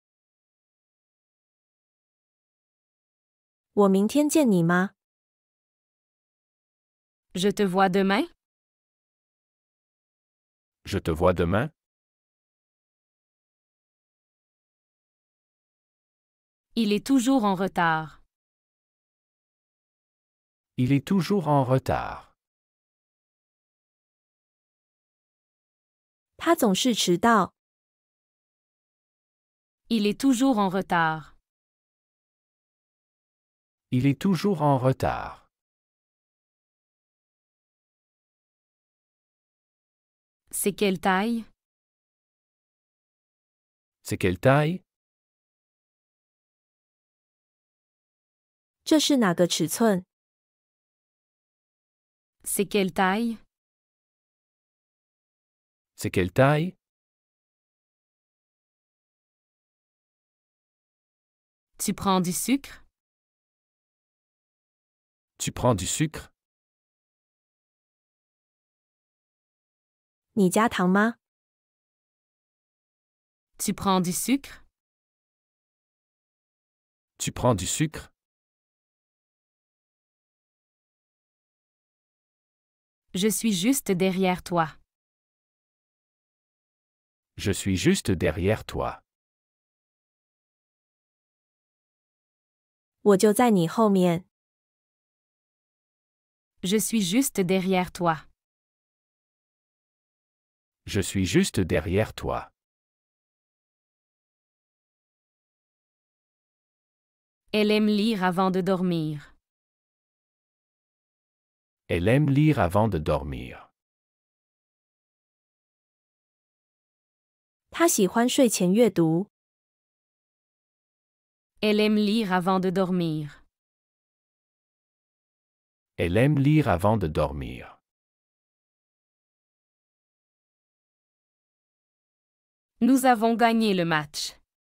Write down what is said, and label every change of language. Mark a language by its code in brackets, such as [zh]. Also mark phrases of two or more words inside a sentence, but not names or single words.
[zh] 我明天见你吗？ [fr] Je te vois demain? Je te vois demain? Il est toujours en retard. Il est toujours en retard. [zh] 他总是迟到。 [fr] Il est toujours en retard. Il est toujours en retard. C'est quelle taille? C'est quelle taille? [zh] 这是哪个尺寸？ [fr] C'est quelle taille? C'est quelle taille? Tu prends du sucre? Tu prends du sucre? [zh] 你加糖吗？ [fr] Tu prends du sucre? Tu prends du sucre? Je suis juste derrière toi. Je suis juste derrière toi. [zh] 我就在你后面。 [fr] Je suis juste derrière toi. Je suis juste derrière toi. Elle aime lire avant de dormir. Elle aime lire avant de dormir. [zh] 他喜欢睡前阅读。 [fr] Elle aime lire avant de dormir. Elle aime lire avant de dormir. Nous avons gagné le match.